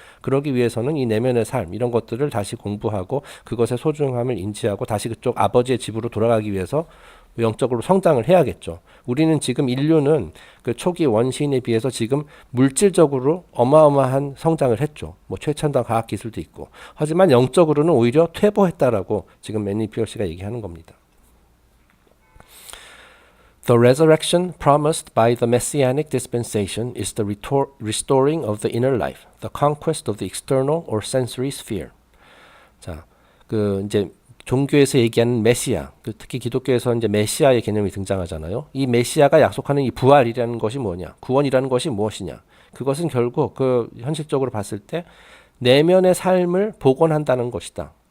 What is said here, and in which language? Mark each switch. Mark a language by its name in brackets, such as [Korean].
[Korean] 그러기 위해서는 이 내면의 삶 이런 것들을 다시 공부하고 그것의 소중함을 인지하고 다시 그쪽 아버지의 집으로 돌아가기 위해서 영적으로 성장을 해야겠죠. 우리는 지금 인류는 그 초기 원시인에 비해서 지금 물질적으로 어마어마한 성장을 했죠. 뭐 최첨단 과학 기술도 있고. 하지만 영적으로는 오히려 퇴보했다라고 지금 매니 피어시가 얘기하는 겁니다. [English] The resurrection promised by the messianic dispensation is the restoring of the inner life, the conquest of the external or sensory sphere. [Korean] 자, 그 이제 종교에서 얘기하는 메시아, 특히 기독교에서 이제 메시아의 개념이 등장하잖아요. 이 메시아가 약속하는 이 부활이라는 것이 뭐냐, 구원이라는 것이 무엇이냐? 그것은 결국 그 현실적으로 봤을 때 내면의 삶을 복원한다는 것이다.